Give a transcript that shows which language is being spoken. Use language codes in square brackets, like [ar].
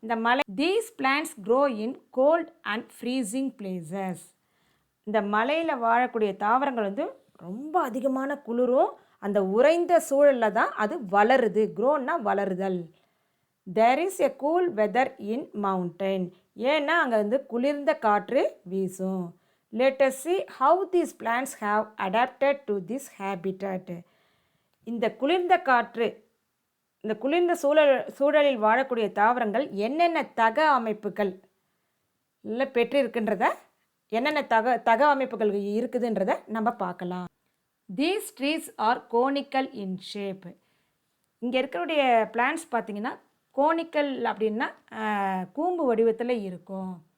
[ta] இந்த மலை [en] These plants grow in cold and freezing places. [ta] இந்த மலையில் வாழக்கூடிய தாவரங்கள் வந்து ரொம்ப அதிகமான குளிரும் அந்த உறைந்த சூழலில் தான் அது வளருது. க்ரோன்னா வளருதல். [en] There is a cool weather in mountain. [ta] ஏன்னா அங்கே வந்து குளிர்ந்த காற்று வீசும். [en] Let us see how these plants have adapted to this habitat. [ta] இந்த குளிர்ந்த காற்று, இந்த குளிர்ந்த சூழலில் வாழக்கூடிய தாவரங்கள் என்னென்ன தக அமைப்புகள் இல்லை பெற்றிருக்குன்றத, என்னென்ன தக அமைப்புகள் இருக்குதுன்றதை நம்ம பார்க்கலாம். [en] These trees are conical in shape. [ta] இங்கே இருக்கக்கூடிய பிளான்ட்ஸ் பார்த்திங்கன்னா கோனிக்கல் அப்படின்னா கூம்பு வடிவத்தில் இருக்கும்.